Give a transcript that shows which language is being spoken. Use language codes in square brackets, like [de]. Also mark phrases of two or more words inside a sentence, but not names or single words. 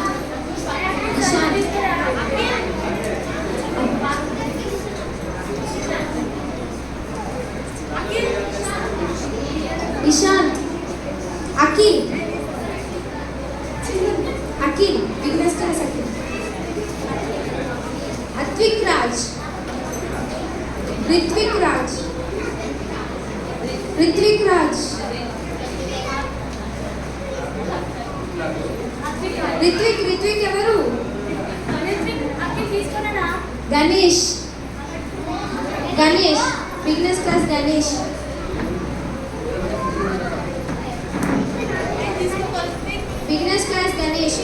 [en] Ishant. Ishant. Akil. Akil. Beginners class Akil. Atvik Raj. Ritvik Raj. Ritvik Raj. [te] రిత్విక్ ఎవరు? గణేష్. గణేష్. [en] Beginners class Ganesh. Beginners class Ganesh.